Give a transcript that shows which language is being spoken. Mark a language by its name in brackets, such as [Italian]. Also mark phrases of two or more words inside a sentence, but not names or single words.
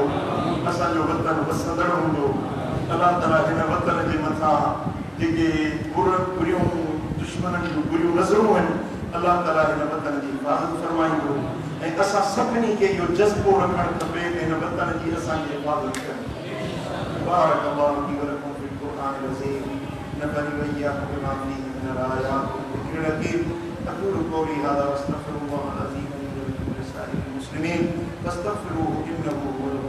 [Sindhi] असांजो वतन वसंदड़ हूंदो। अल्लाह ताला हिन वतन जे मथां जेके बुरियूं दुश्मननि जूं बुरियूं नज़रूं आहिनि, अल्लाह ताला हिन वतन जी हिफ़ाज़त फरमाईंदो। ऐं असां सभिनी खे इहो जज़्बो रखणु खपे त हिन वतन जी असांजी हिफ़ाज़त कयूं। [Arabic] بارك الله في ولكم في القرآن العظيم نفعني وإياكم بما فيه من الآيات وذكر الحكيم. أقول قولي هذا وأستغفر الله العظيم لي ولكم ولسائر المسلمين فاستغفروه إنه